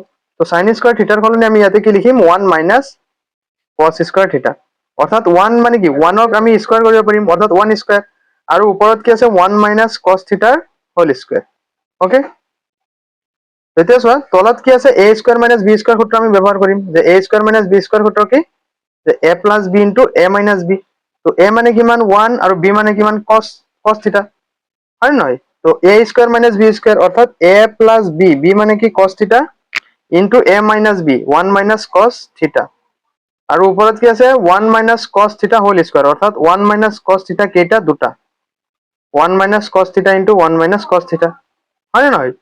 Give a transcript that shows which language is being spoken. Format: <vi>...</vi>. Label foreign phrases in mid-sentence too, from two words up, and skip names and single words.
<as>তো</as> <en>sin square thetar</en> <as>সলনি আমি ইয়াতে কি লিখিম,</as> <en>1 - cos square theta,</en> <as>অৰ্থাৎ 1 মানে কি 1ক আমি স্কয়াৰ কৰিব পাৰিম, অৰ্থাৎ</as> <en>1 square,</en> <as>আৰু ওপৰত কি আছে</as> <en>1 - cos thetar whole square.</en> <as>ওকে, এতিয়া চোৱা তলত কি আছে,</as> <en>a square - b square</en> <as>সূত্ৰ আমি ব্যৱহাৰ কৰিম, যে</as> <en>a square - b square</en> <as>সূত্ৰ কি, যে a + b * a - b। তো a মানে কিমান 1, আৰু b মানে কিমান</as> <en>cos theta,</en> <as>হয় নে নহয়? তো</as> <en>a square - b square,</en> <as>অৰ্থাৎ a + b মানে কি</as> <en>cos theta * a - b 1 - cos theta,</en> <as>আৰু ওপৰত কি আছে</as> <en>1 - cos theta whole square,</en> <as>অৰ্থাৎ</as> <en>1 - cos theta</en> <as>কেইটা, দুটা,</as> <en>1 - cos theta * 1 - cos theta,</en> <as>হয় নে নহয়?</as>